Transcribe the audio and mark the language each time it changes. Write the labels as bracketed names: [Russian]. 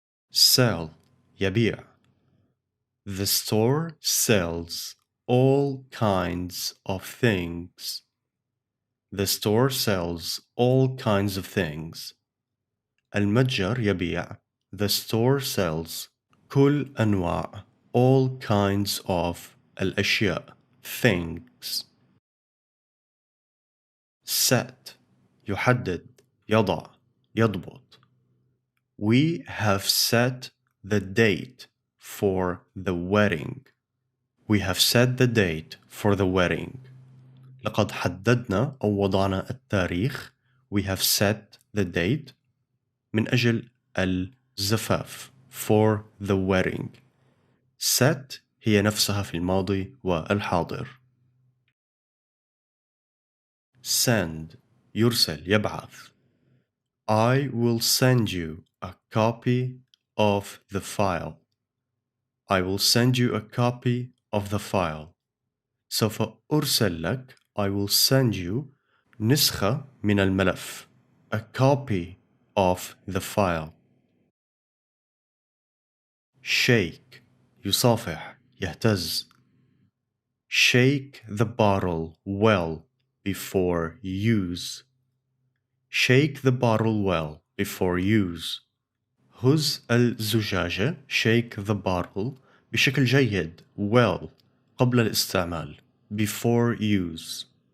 [English] sell يبيع. The store sells all kinds of things. The store sells all kinds of things. [Arabic] المتجر يبيع. [English] The store sells [Arabic] كل أنواع [English] all kinds of [Arabic] الأشياء [English] things. [Arabic] set يحدد يضع يضبط. [English] We have set the date for the wedding. We have set the date for the wedding. [Arabic] لقد حددنا أو وضعنا التاريخ. [English] We have set the date [Arabic] من أجل الزفاف [English] for the wedding. [Arabic] set هي نفسها في الماضي والحاضر. send يرسل يبعث. [English] I will send you a copy of the file. I will send you a copy of the file. [Arabic] سوف أرسل لك. [English] I will send you [Arabic] نسخة من الملف. [English] A copy of the file. [Arabic] shake يصافح يهتز. [English] Shake the bottle well before use. Shake the bottle well before use. [Arabic] هز الزجاجة [English] shake the bottle [Arabic] بشكل جيد [English] well [Arabic] قبل الاستعمال [English] before use.